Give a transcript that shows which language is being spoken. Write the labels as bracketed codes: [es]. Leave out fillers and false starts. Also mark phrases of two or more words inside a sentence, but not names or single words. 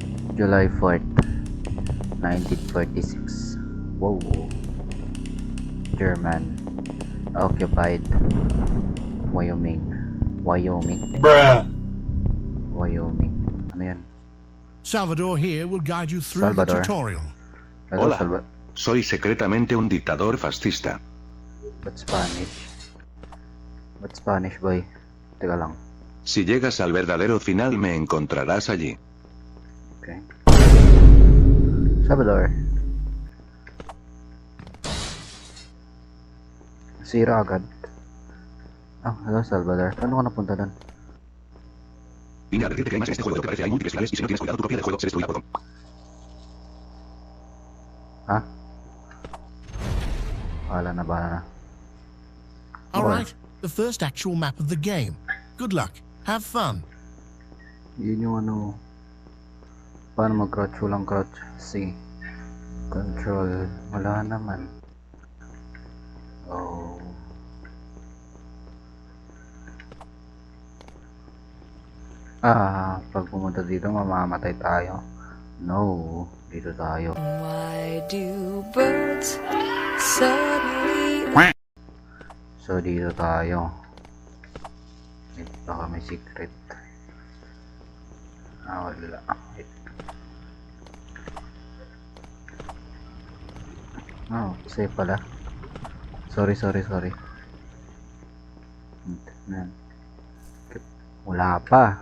[en] July 4th, 1946. Whoa. German occupied Wyoming. Bruh. Wyoming. [tl] Ano yan? [en] Salvador here will guide you through Salvador. the tutorial. Hello, [es] Hola. Soy secretamente un dictador fascista. [tl] Ba't Spanish? Ba't Spanish, boy? Teka lang. [es] Si llegas al verdadero final me encontrarás allí. [tl] Okay. Salvador. Sira agad. Ah, hello Salvador. Paano ka napunta doon? [es] Vine a decirte que hay más en este juego de lo que parece. Hay múltiples finales y si no tienes cuidado tu copia del juego se destruirá por [tl] Ha? Bahala na. [en] Alright, the first actual map of the game. Good luck. Have fun. [tl] Yun yung ano. Paano mag-crouch? Walang crouch. C. Control. Wala naman. Oh. Pag pumunta dito, mamamatay tayo. No. Dito tayo. [en] Why do birds suddenly... [tl] So, dito tayo. Baka may secret. Wala. Wait. Safe pala. Sorry. Wala pa.